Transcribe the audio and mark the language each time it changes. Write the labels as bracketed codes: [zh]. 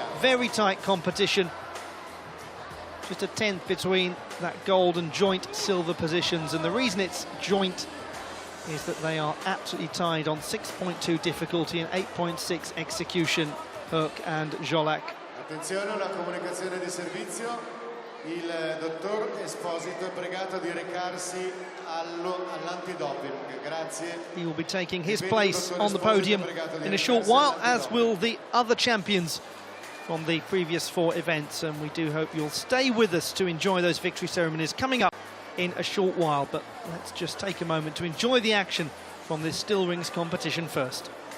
[en] Very tight competition. Just a tenth between that gold and joint silver positions, and the reason it's joint is that they are absolutely tied on 6.2 difficulty and 8.6 execution, Herk and Jolak. [it] Attenzione, una comunicazione di servizio. Il dottor Esposito è pregato di recarsi all'antidoping. Grazie. [en] He will be taking his place on the podium in a short while, as will the other champions from the previous 4 events, and we do hope you'll stay with us to enjoy those victory ceremonies coming up in a short while. But let's just take a moment to enjoy the action from this still rings competition first.